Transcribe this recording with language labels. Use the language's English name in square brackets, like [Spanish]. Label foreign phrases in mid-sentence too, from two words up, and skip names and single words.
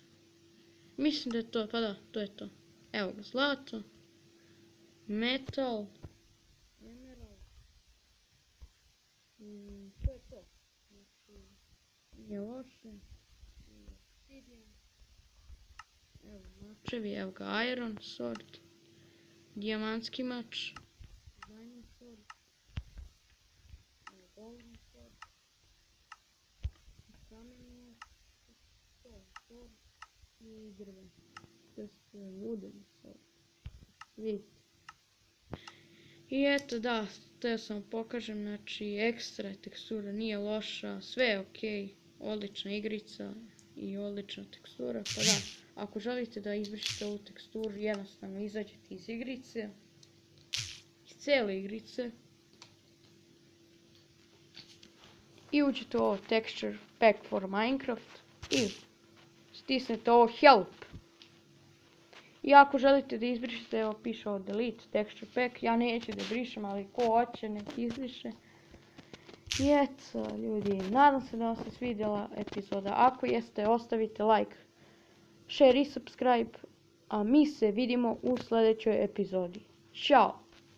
[Bosnian] Mislim da je to, pa da, to je to. Evo ga, zlato, metal, emerald, to je to. Znači, nije loše, obsidian, evo mačevi, evo ga [English] iron sword, [Bosnian] dijamantski mač, [English] diamond sword, evo golden sword, [Bosnian] kameni mač, sword i drven. [English] Wooden sword. [Bosnian] Vidite. I eto da, to sam pokažem, znači ekstra tekstura nije loša, sve je ok, odlična igrica i odlična tekstura, pa da, ako želite da izvršite ovu teksturu, jednostavno izađete iz igrice, iz cijele igrice i uđete u ovo [English] texture pack for Minecraft [Bosnian] i stisnete ovo help. I ako želite da izbrišete, evo piše ovo [English] delete texture pack, [Bosnian] ja neću da brišem, ali ko hoće nek izbriše. I eto ljudi, nadam se da vam se svidjela epizoda, ako jeste ostavite [English] like, share [Bosnian] i subscribe, a mi se vidimo u sljedećoj epizodi. Ćao!